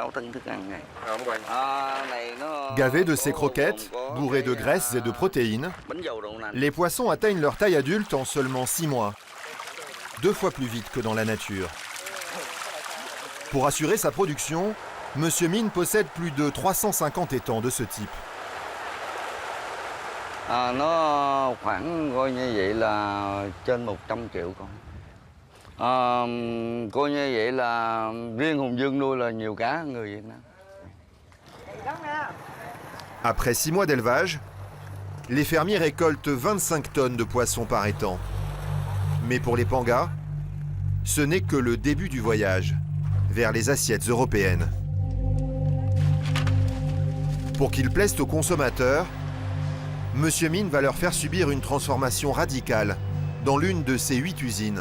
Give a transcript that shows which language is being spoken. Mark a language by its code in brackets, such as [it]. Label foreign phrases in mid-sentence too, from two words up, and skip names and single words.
[fr] Gavés de ces croquettes, bourrées de graisses et de protéines, les poissons atteignent leur taille adulte en seulement 6 mois. 2 fois plus vite que dans la nature. Pour assurer sa production, Monsieur Minh possède plus de 350 étangs de ce type. [vi] Nó khoảng coi như vậy là trên 100 triệu con. Coi như vậy là riêng Hùng Dương nuôi là nhiều cá hơn người Việt Nam. [fr] Après 6 mois d'élevage, les fermiers récoltent 25 tonnes de poissons par étang. Mais pour les pangas, ce n'est que le début du voyage vers les assiettes européennes. Pour qu'ils plaisent aux consommateurs, Monsieur Minh va leur faire subir une transformation radicale dans l'une de ses 8 usines.